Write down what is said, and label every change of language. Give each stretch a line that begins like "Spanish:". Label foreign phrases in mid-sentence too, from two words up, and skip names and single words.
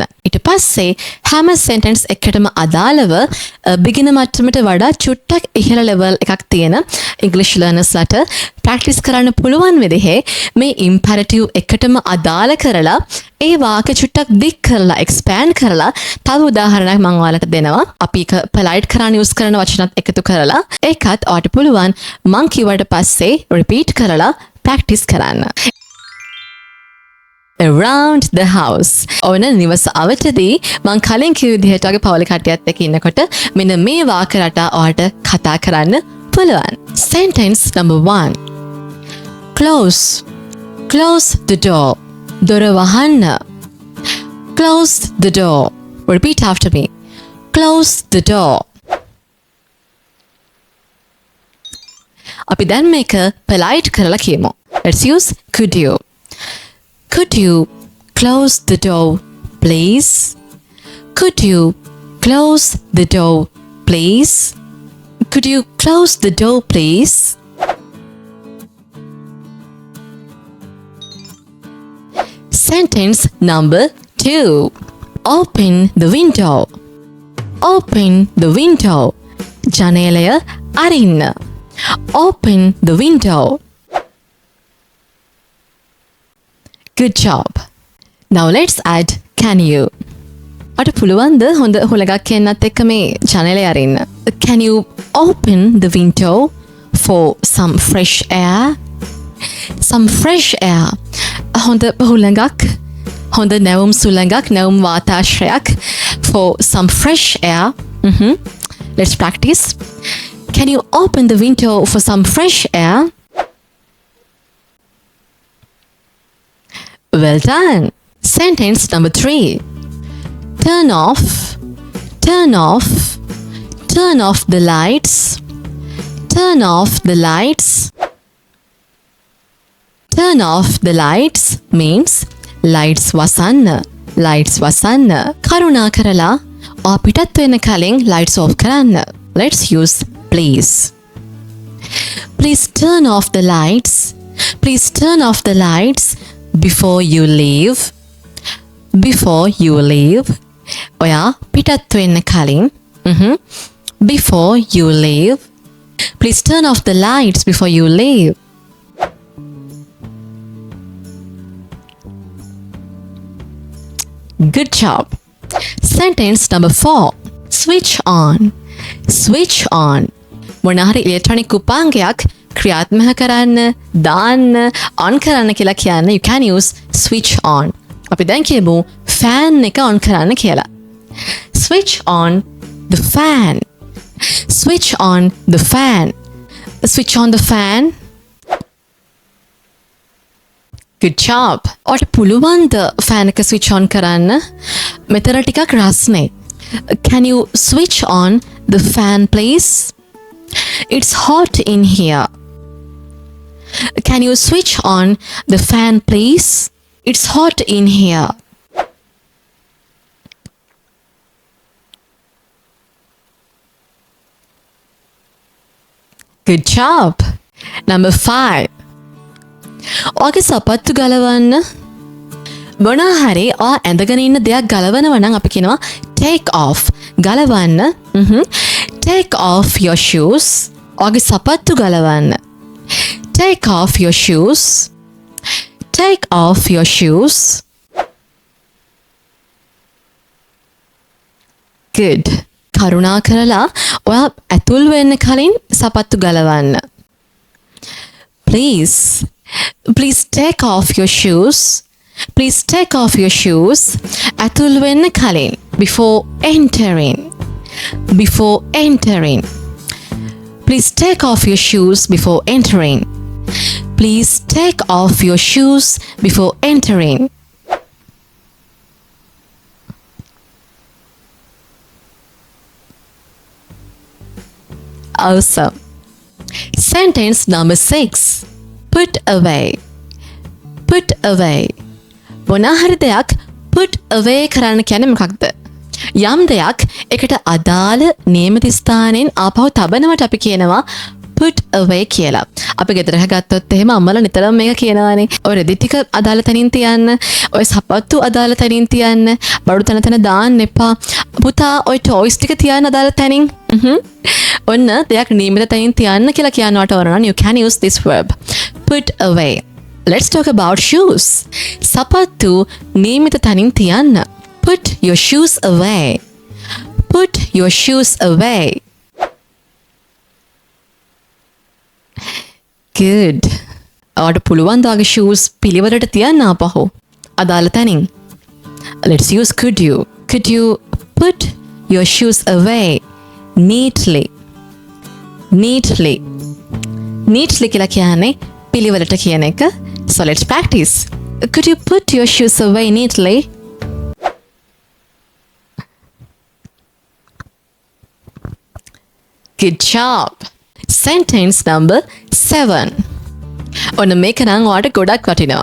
Sinhala: ඊට පස්සේ හැම sentence එකකටම අදාළව beginner මට්ටමට වඩා චුට්ටක් ඉහළ level එකක් තියෙන
English: English learners
Sinhala: ලට practice කරන්න පුළුවන් විදිහේ මේ imperative එකටම අදාළ කරලා ඒ වාක්‍ය චුට්ටක් දික් කරලා expand කරලා තව උදාහරණයක් මම ඔයාලට දෙනවා. අපි ඒක polite කරන්න use කරන වචනත් එකතු කරලා ඒකත් ඔයාලට පුළුවන් මං කිව්වට පස්සේ repeat කරලා practice කරන්න.
English: Around the house.
Sinhala: ඔන්න නිවස අවතදී මං කලින් කිව්ව විදිහට වගේ පවුලේ කට්ටියත් එක්ක ඉන්නකොට මෙන්න මේ වාක්‍ය රටා ඔයාලට කතා කරන්න පුළුවන්.
English: Sentence number 1. Close. Close the door.
Sinhala: දොර වහන්න.
English: Close the door. Repeat after me. Close the door. අපි දැන් මේක polite කරලා කියමු. Let's use could you. Could you close the door, please? Could you close the door, please? Could you close the door, please? Sentence number 2. Open the window. Open the window.
Sinhala: ජනේලය අරින්න.
English: Open the window. Good job. Now let's add can you.
Sinhala: අට පුළුවන්ද හොඳ හුලඟක් කියන්නත් එක්ක මේ ජනේලය අරින්න.
English: Can you open the window for some fresh air? Some fresh air.
Sinhala: හොඳ හුලඟක් හොඳ නැවුම් සුළඟක් නැවුම් වාතාශ්‍රයක්
English: for some fresh air. Let's practice. Can you open the window for some fresh air? Well done. Sentence number 3. Turn off. Turn off. Turn off the lights. Turn off the lights. Turn off the lights means lights wasanna.
Sinhala: Lights wasanna. කරුණා කරලා අපිටත් වෙන කලින්
English: lights off
Sinhala: කරන්න.
English: Let's use please. Please turn off the lights. Please turn off the lights before you leave. Before you leave.
Sinhala: ඔයා පිටත් වෙන්න කලින්.
English: Before you leave. Please turn off the lights before you leave. Good job. Sentence number 4. Switch on. Switch on.
Sinhala: මොනහරි ඉලෙක්ට්‍රොනික උපාංගයක් ක්‍රියාත්මක කරන්න, දාන්න, on කරන්න කියලා කියන්න
English: you can use switch on.
Sinhala: අපි දැන් කියමු fan එක on කරන්න කියලා.
English: Switch on the fan. Switch on the fan. Switch on the fan. Good job.
Sinhala: ඔයාට පුළුවන් ද ෆෑන් එක
English: switch on
Sinhala: කරන්න? මෙතන ටිකක් රස්නේ.
English: Can you switch on the fan, please? It's hot in here. Can you switch on the fan, please? It's hot in here. Good job. Number 5.
Sinhala: ඔයාගේ සපත්තු ගලවන්න. මොනා හරි ඔයා ඇඳගෙන ඉන්න දෙයක් ගලවනවා නම් අපි කියනවා
English: take off. ගලවන්න. Take off your shoes.
Sinhala: ඔයාගේ සපත්තු ගලවන්න.
English: Take off your shoes. Take off your shoes. Good.
Sinhala: කරුණා කරලා ඔයා ඇතුල් වෙන්න කලින් සපත්තු ගලවන්න.
English: Please take off your shoes. Please take off your shoes.
Sinhala: ඇතුල් වෙන්න කලින්.
English: Before entering. Before entering. Please take off your shoes before entering. Please take off your shoes before entering. Awesome. Sentence number 6. Put away. Put away.
Sinhala: මොනා හරි දෙයක්
English: put away
Sinhala: කරන්න කියන්නේ මොකක්ද? යම් දෙයක් එකට අදාළ නියමිත ස්ථානයෙන් ආපහු තබනවට අපි කියනවා
English: put away
Sinhala: කියලා. අපි ගෙදර ගත්තොත් එහෙම අම්මලා නිතරම මේක කියනවානේ. ඔය රෙදි ටික අදාළ තැනින් තියන්න, ඔය සපත්තු අදාළ තැනින් තියන්න, බඩු තැන දාන්න එපා. පුතා ඔය ටොයිස් ටික තියන්න අදාළ තැනින්. ඔන්න දෙයක් නියමිත තැනින් තියන්න කියලා කියනවට වරන
English: you can use this verb. Put away. Let's talk about shoes.
Sinhala: සපත්තු නියමිත තැනින් තියන්න.
English: Put your shoes away. Put your shoes away. Good.
Sinhala: ඔයාට පුළුවන් ද ඔයාගේ shoes පිළිවෙලට තියන්න ආපහු අදාළ තැනින්.
English: Let's use could you. Could you put your shoes away neatly? Neatly. Neatly
Sinhala: කියලා කියන්නේ පිළිවෙලට කියන එක.
English: So let's practice. Could you put your shoes away neatly? Good job. Sentence number 7.
Sinhala: ඔන්න මේක නම් ඔයාලට ගොඩක් වටිනවා.